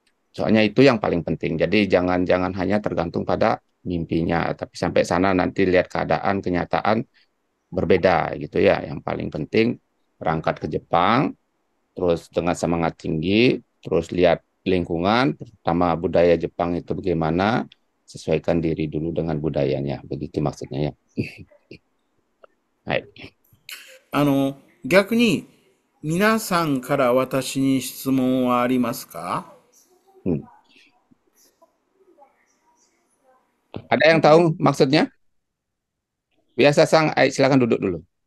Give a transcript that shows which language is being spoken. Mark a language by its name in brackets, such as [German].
[Indonesian] Soalnya itu yang paling penting. Jadi jangan hanya tergantung pada mimpinya, tapi sampai sana nanti lihat keadaan, kenyataan berbeda gitu ya. Yang paling penting berangkat ke Jepang, terus dengan semangat tinggi, terus lihat lingkungan, pertama budaya Jepang itu bagaimana, sesuaikan diri dulu dengan budayanya. Begitu maksudnya ya. [Japanese] はい。逆に皆さんから私に質問はありますか？ [Indonesian] Ada yang tahu maksudnya? Biasa Sang, silakan duduk dulu.